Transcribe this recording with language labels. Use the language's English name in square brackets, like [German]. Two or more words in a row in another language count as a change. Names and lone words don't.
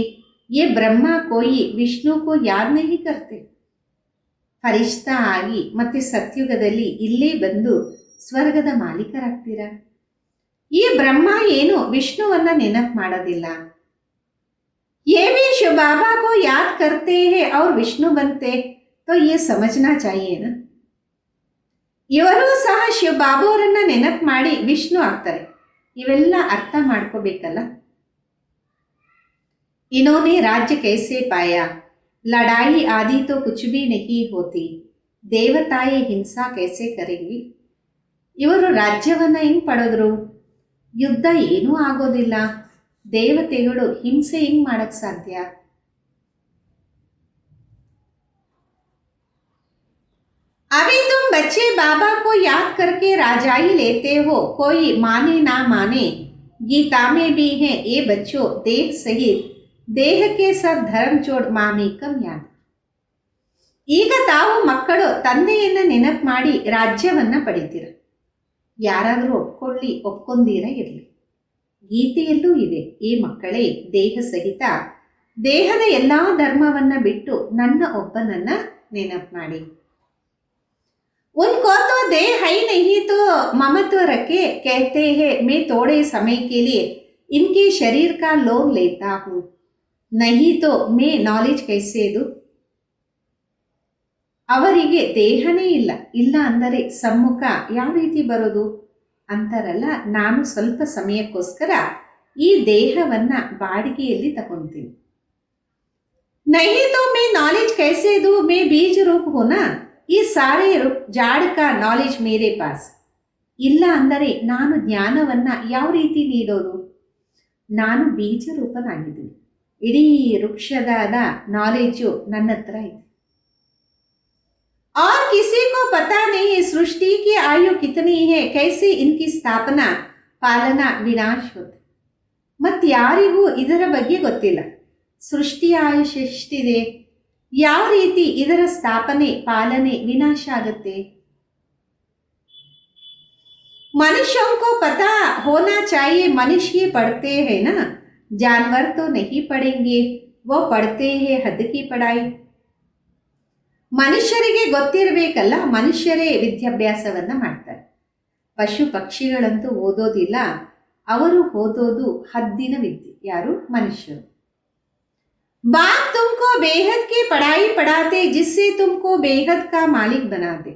[Hindi] ये ब्रह्मा कोई विष्णु को याद नहीं करते. [Kannada] ಫರಿಷ್ಠ ಆಗಿ ಮತ್ತೆ ಸತ್ಯುಗದಲ್ಲಿ ಇಲ್ಲೇ ಬಂದು ಸ್ವರ್ಗದ ಮಾಲೀಕರಾಗ್ತೀರಾ. ಈ ಬ್ರಹ್ಮ ಏನು ವಿಷ್ಣುವನ್ನ ನೆನಪು ಮಾಡೋದಿಲ್ಲ. [Hindi] ये भी शिव बाबा को याद करते हैं और विष्णु बनते, तो ये समझना चाहिए ना. [Kannada] ಇವರು ಸಹ ಶಿವ ಬಾಬಾವರನ್ನ ನೆನಪು ಮಾಡಿ ವಿಷ್ಣು ಆಗ್ತಾರೆ. ಇವೆಲ್ಲ ಅರ್ಥ ಮಾಡ್ಕೋಬೇಕಲ್ಲ. [Hindi] इन्होंने राज्य कैसे पाया, लड़ाई आदि तो कुछ भी नहीं होती, देवताएं हिंसा कैसे करेंगी. [Kannada] ಇವರು ರಾಜ್ಯವನ್ನ ಹೆಂಗ್ ಪಡೆದ್ರು, ಯುದ್ಧ ಏನೂ ಆಗೋದಿಲ್ಲ, ದೇವತೆಗಳು ಹಿಂಸೆ ಹೆಂಗ್ ಮಾಡಕ್ ಸಾಧ್ಯ. [Hindi] अभी तुम बच्चे बाबा को याद करके राजाई लेते हो, कोई माने ना माने, गीता में भी है ये बच्चों देह सहित देह के सब धर्म छोड़ मामीकम याद. [Kannada] ಈಗ ತಾವು ಮಕ್ಕಳು ತಂದೆಯನ್ನ ನೆನಪು ಮಾಡಿ ರಾಜ್ಯವನ್ನ ಪಡಿತೀರ. ಯಾರಾದರೂ ಒಪ್ಕೊಂಡೀರ ಇರಲಿ, ಗೀತೆಯಲ್ಲೂ ಇದೆ, ಈ ಮಕ್ಕಳೇ ದೇಹ ಸಹಿತ ದೇಹದ ಎಲ್ಲಾ ಧರ್ಮವನ್ನ ಬಿಟ್ಟು ನನ್ನ ಒಬ್ಬನನ್ನ ನೆನಪು ಮಾಡಿ. [Hindi] उनको तो देह है ही नहीं तो ममत्व रखे कहते हैं मैं थोड़े समय के लिए इनके शरीर का लोन लेता हूँ नहीं तो मैं ನಾಲೆಜ್ कैसे दूं [Kannada] ಅವರಿಗೆ ದೇಹನೇ ಇಲ್ಲ ಇಲ್ಲ ಅಂದರೆ ಸಮ್ಮುಖ ಯಾವ ರೀತಿ ಬರೋದು ಅಂತಾರಲ್ಲ. ನಾನು ಸ್ವಲ್ಪ ಸಮಯಕ್ಕೋಸ್ಕರ ಈ ದೇಹವನ್ನ ಬಾಡಿಗೆಯಲ್ಲಿ ತಗೊಂತೀನಿ. [Hindi] नहीं तो मैं नॉलेज कैसे दूं मैं बीज रूप हूं ना ये सारे झाड़ का नॉलेज मेरे पास [Kannada] ಇಲ್ಲ ಅಂದರೆ ನಾನು ಜ್ಞಾನವನ್ನ ಯಾವ ರೀತಿ ನೀಡೋದು. ನಾನು ಬೀಜ ರೂಪನಾಗಿದ್ದೀನಿ. ಇಡೀ ವೃಕ್ಷದಾದ ನಾಲೆಜು ನನ್ನ ಹತ್ರ ಇದೆ. [Hindi] और किसी को पता नहीं सृष्टि की आयु कितनी है कैसे इनकी स्थापना पालना विनाश होते. [Kannada] ಮತ್ತಾರಿಗೂ ಇದರ ಬಗ್ಗೆ ಗೊತ್ತಿಲ್ಲ. ಸೃಷ್ಟಿಯ ಆಯುಷ್ ಎಷ್ಟಿದೆ, ಯಾವ ರೀತಿ ಇದರ ಸ್ಥಾಪನೆ ಪಾಲನೆ ವಿನಾಶ ಆಗುತ್ತೆ. [Hindi] मनुष्यों को पता होना चाहिए मनुष्य पढ़ते हैं ना जानवर तो नहीं पढ़ेंगे वो पढ़ते हैं हद की पढ़ाई. [Kannada] ಮನುಷ್ಯರಿಗೆ ಗೊತ್ತಿರಬೇಕಲ್ಲ, ಮನುಷ್ಯರೇ ವಿದ್ಯಾಭ್ಯಾಸವನ್ನ ಮಾಡ್ತಾರೆ. ಪಶು ಪಕ್ಷಿಗಳಂತೂ ಓದೋದಿಲ್ಲ, ಅವರು ಓದೋದು ಹದ್ದಿನ ವಿದ್ಯೆ. ಯಾರು? ಮನುಷ್ಯರು. [Hindi] बाप तुमको बेहद की पढ़ाई पढ़ाते जिससे तुमको बेहद का मालिक बनाते.